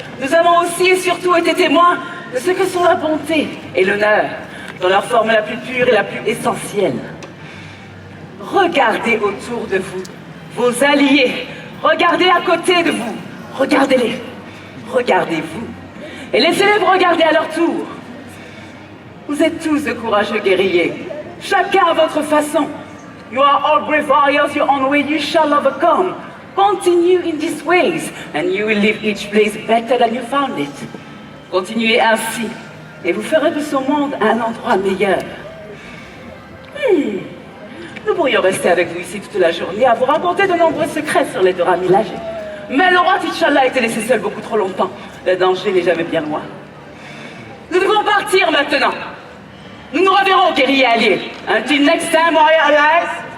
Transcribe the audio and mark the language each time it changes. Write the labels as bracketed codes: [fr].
[fr] Nous avons aussi et surtout été témoins de ce que sont la bonté et l'honneur, dans leur forme la plus pure et la plus essentielle. Regardez autour de vous, vos alliés. Regardez à côté de vous. Regardez-les. Regardez-vous. Et laissez-les vous regarder à leur tour. Vous êtes tous de courageux guerriers. Chacun à votre façon. [en] You are all brave warriors your own way. You shall overcome. Continue in these ways, and you will leave each place better than you found it. [fr] Continuez ainsi, et vous ferez de ce monde un endroit meilleur. Nous pourrions rester avec vous ici toute la journée à vous raconter de nombreux secrets sur les Dora Milaje. Mais le roi T'Challa a été laissé seul beaucoup trop longtemps. Le danger n'est jamais bien loin. Nous devons partir maintenant. Nous nous reverrons, guerriers alliés. [en] Until next time, warrior allies.